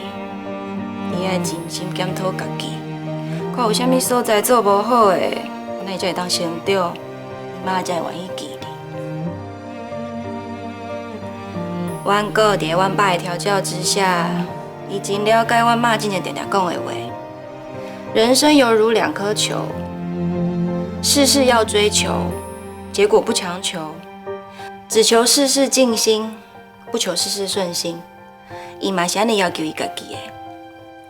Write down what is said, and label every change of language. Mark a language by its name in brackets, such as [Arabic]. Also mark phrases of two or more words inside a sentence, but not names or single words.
[Min Nan Chinese] 你爱真心检讨家己，看有啥物所在做无好的，那你才会当成长，妈才会愿意记你。阮哥伫阮爸的调教之下，伊真了解阮妈之前常常讲的话。人生犹如两颗球，事事要追求，结果不强求，只求事事尽心，不求事事顺心。伊嘛是安尼要求伊家己的。